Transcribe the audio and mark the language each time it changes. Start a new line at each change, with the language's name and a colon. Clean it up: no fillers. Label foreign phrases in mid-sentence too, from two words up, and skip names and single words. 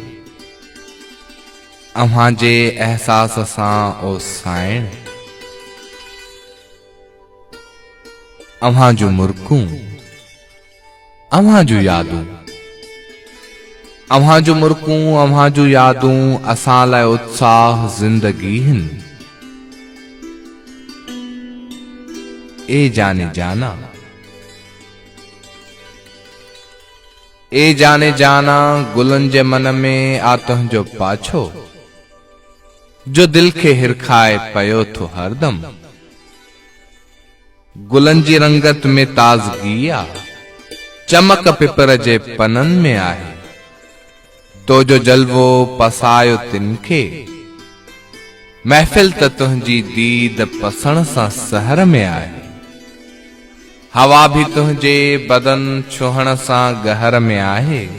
Sindhi: अव्हां जे एहसास सां ओ साइण, अव्हां जूं मुर्कूं, अव्हां जूं यादूं, अव्हां जूं मुर्कूं, अव्हां जूं यादूं असां लाइ उत्साह ज़िंदगी हिन।
Hindi: ए जाने जाना, ए जाने जाना,
Sindhi: गुलन जे मन में आ तुंहिंजो पाछो, जो दिल खे हिरखाए पयो थो हरदम। गुलन जी रंगत में ताज़गी आ, चमक पिपर जे पनन में आहे। तो जो जलवो पसायो तिनखे, महफिल त तुंहिंजी दीद पसण सां सहर में आहे। हवा भी तुंहिंजे बदन छुहण सां गहर में आहे।